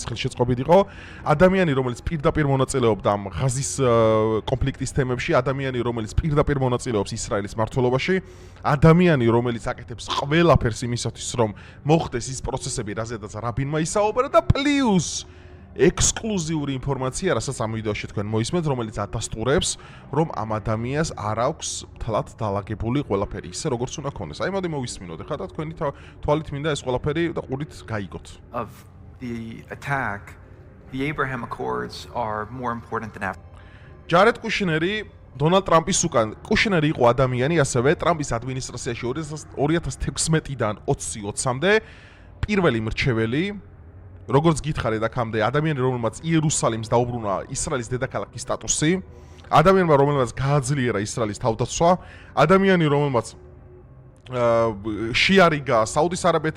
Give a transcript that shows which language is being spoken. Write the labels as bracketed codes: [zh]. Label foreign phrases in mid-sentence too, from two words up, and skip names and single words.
[ka] ხელშეწყობით იყო, ადამიანი, რომელიც პირდაპირ მონაწილეობდა ამ ღაზის კონფლიქტის თემებში, ადამიანი, რომელიც პირდაპირ მონაწილეობს ისრაელის მმართველობაში, ადამიანი, რომელიც აკეთებს ყველაფერს იმისათვის, რომ მოხდეს ის პროცესები, რაზედაც რაბინმა ისაუბრა და პლუს ექსკლუზიური ინფორმაცია, რასაც ამ ვიდეოში თქვენ მოისმენთ, რომელიც ადასტურებს, რომ ამ ადამიანს არ აქვს თლად დალაგებული ყველაფერი ისე, როგორც უნდა ქონდეს. აი, მოდი მოვისმინოთ ახლა და თქვენი თვალით მინდა ეს ყველაფერი და ყურით გაიგოთ. [en] Of the attack, the Abraham Accords are more important than ever. [ka] ჯარედ კუშნერი დონალდ ტრამპის უკან კუშნერი იყო ადამიანი, ასევე ტრამპის ადმინისტრაციაში 2016-დან 2020-მდე პირველი მრჩეველი, როგორც გითხარით აქამდე, ადამიანი, რომელმაც იერუსალიმს დაუბრუნა ისრაელის დედაქალაქის სტატუსი, ადამიანმა, რომელმაც გააძლიერა ისრაელის თავდაცვა, ადამიანი, რომელმაც შეარიგა საუდის არაბეთი,